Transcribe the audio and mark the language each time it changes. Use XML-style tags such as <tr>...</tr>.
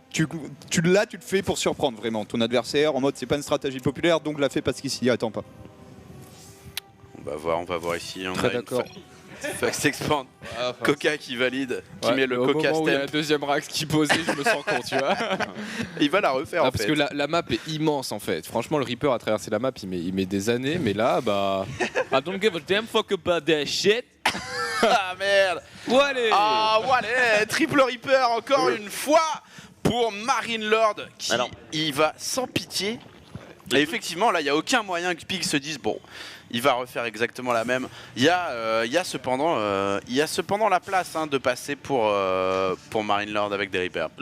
<fr>Tu le fais pour surprendre vraiment ton adversaire. En mode, c'est pas une stratégie populaire, donc la fais parce qu'il s'y attend pas. On va voir ici. On très d'accord. Fax Expand, Coca qui valide, qui met le Coca Coca stamp. Stamp. Il y a la deuxième Rax qui posait, je me sens con, tu vois. Il va la refaire en parce fait. que la map est immense en fait. Franchement, le Reaper a traversé la map, il met des années, mais là, bah.</fr> <en>I don't give a damn fuck about that shit.</en> <fr>Ah merde. Wallet. Ah wallet. Triple Reaper encore une fois pour Marine Lord qui il va sans pitié. Et effectivement, là, il n'y a aucun moyen que Pig se dise bon. Il va refaire exactement la même. Il y a cependant la place de passer pour Marine Lord avec des Reapers.</fr>